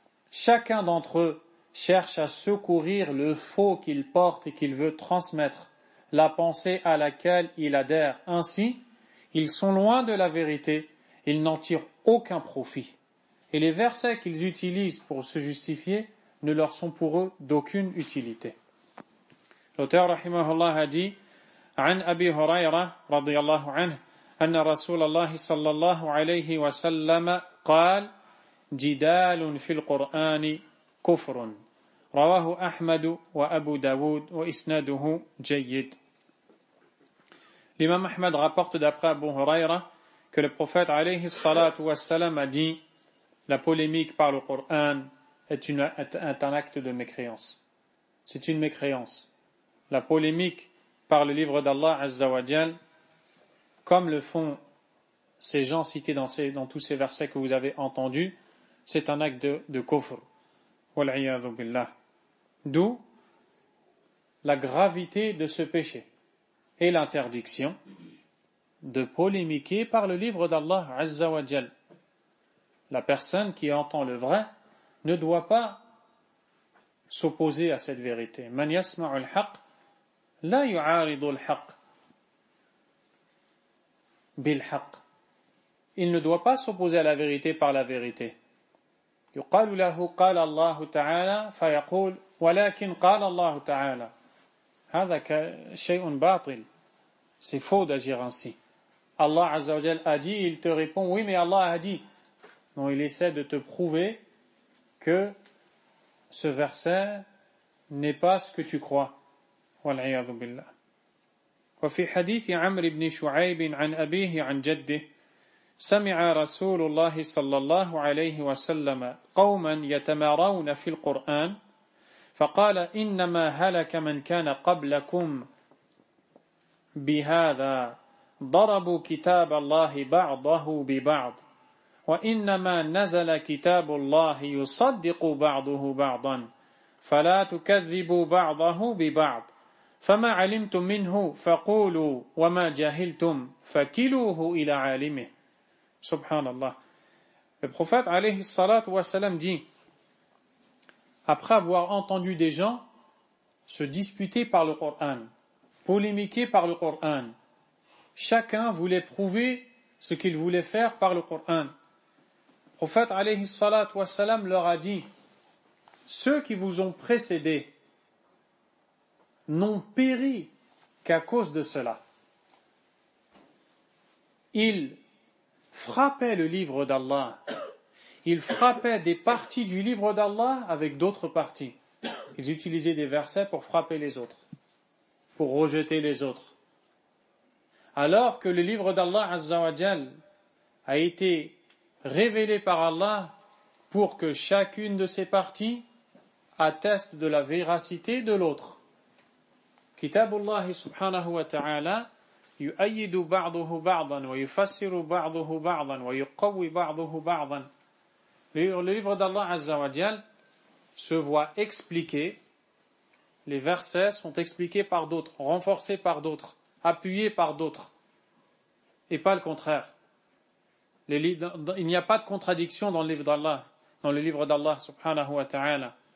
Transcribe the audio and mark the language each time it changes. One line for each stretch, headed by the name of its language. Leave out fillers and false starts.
French: Chacun d'entre eux cherche à secourir le faux qu'il porte et qu'il veut transmettre, la pensée à laquelle il adhère. Ainsi, ils sont loin de la vérité, ils n'en tirent aucun profit. Et les versets qu'ils utilisent pour se justifier ne leur sont pour eux d'aucune utilité. L'auteur rahimahullah a dit
Arabic: عن أبي هريرة رضي الله عنه أن رسول الله صلى الله عليه وسلم قال جدال في القرآن كفر رواه أحمد وأبو داود وإسناده جيد.
French: L'imam Ahmad rapporte d'après Abu Huraira que le prophète alayhi salatu wassalam a dit la polémique par le Coran est un acte de mécréance. C'est une mécréance. La polémique par le livre d'Allah Azza wa Jal, comme le font ces gens cités dans tous ces versets que vous avez entendus, c'est un acte de kufr.
Arabic: Wal'iyadhu billah.
French: D'où la gravité de ce péché et l'interdiction de polémiquer par le livre d'Allah Azza wa Jal. La personne qui entend le vrai ne doit pas s'opposer à cette vérité.
Arabic: Man yasma'u al-haqq la yu'aridu al-haqq bil-haqq.
French: Il ne doit pas s'opposer à la vérité par la vérité.
Arabic: يقال له قال الله تعالى فيقول ولكن قال الله تعالى. هذا شيء باطل.
French: C'est faux d'agir ainsi. Allah Azza wa Jal a dit, il te répond oui mais Allah a dit. Non, il essaie de te prouver que ce verset n'est pas ce que tu crois.
Arabic: والعياذ بالله. وفي حديث عمرو بن شعيب عن أبيه عن جده سمع رسول الله صلى الله عليه وسلم قوما يتمارون في القرآن فقال إنما هلك من كان قبلكم بهذا ضربوا كتاب الله بعضه ببعض وإنما نزل كتاب الله يصدق بعضه بعضا فلا تكذبوا بعضه ببعض فما علمتم منه فقولوا وما جهلتم فكلوه إلى عالمه. Subhanallah.
French: Le prophète alayhi salatu wa salam dit, après avoir entendu des gens se disputer par le Coran, polémiquer par le Coran, chacun voulait prouver ce qu'il voulait faire par le Coran. Le prophète alayhi salatu wa salam leur a dit, ceux qui vous ont précédés n'ont péri qu'à cause de cela. Ils frappaient le livre d'Allah. Ils frappaient des parties du livre d'Allah avec d'autres parties. Ils utilisaient des versets pour frapper les autres, pour rejeter les autres. Alors que le livre d'Allah Azza wa Jal a été révélé par Allah pour que chacune de ces parties atteste de la véracité de l'autre.
Arabic: Kitabullah subhanahu wa ta'ala يؤيد بعضه بعضا ويفسر بعضه بعضا ويقوي بعضه بعضا.
French: Le livre d'Allah Azza wa Jal se voit expliquer, les versets sont expliqués par d'autres, renforcés par d'autres, appuyés par d'autres, et pas le contraire. Il n'y a pas de contradiction dans le livre d'Allah subhanahu wa ta'ala.